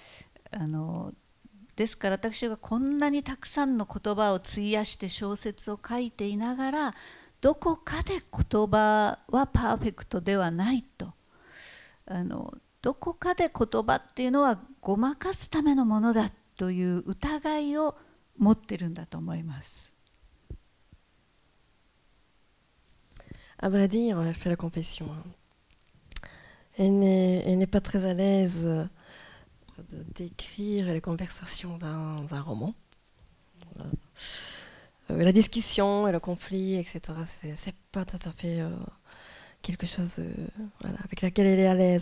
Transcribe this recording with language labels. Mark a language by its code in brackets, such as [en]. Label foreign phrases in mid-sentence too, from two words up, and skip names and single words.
[ja] ですから私がこんなにたくさんの言葉を費やして小説を書いていながら、どこかで言葉はパーフェクトではないと、どこかで言葉っていうのはごまかすためのものだという疑いを持ってるんだと思います。 [fr] À vrai dire, elle fait la confession. Elle n'est pas très à l'aise de décrire les conversations dans un roman. La discussion et le conflit, etc., c'est pas tout à fait quelque chose avec laquelle elle est à l'aise.